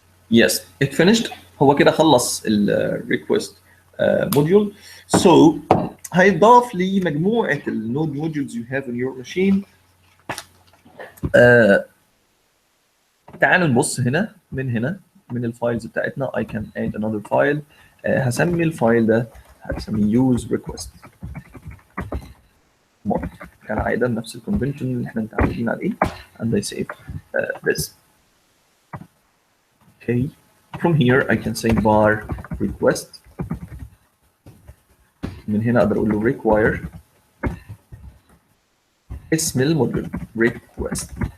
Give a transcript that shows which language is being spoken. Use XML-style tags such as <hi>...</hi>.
<en>Yes, it finished.</en> <ar>هو كده خلص ال</ar> <en>request module. So</en> <ar>هيضاف لمجموعة ال</ar> <en>node modules you have in your machine.</en> <ar>تعالوا نبص هنا من الفايلز بتاعتنا.</ar> <en>I can add another file.</en> <ar>هسمي الفايل ده هسميه use request. كالعادة نفس الكونفنشن اللي احنا متعودين عليه.</ar> <en>And I save this. Okay. From here I can say var request.</en> <ar>من هنا اقدر اقول له require اسم الموديول request.</ar>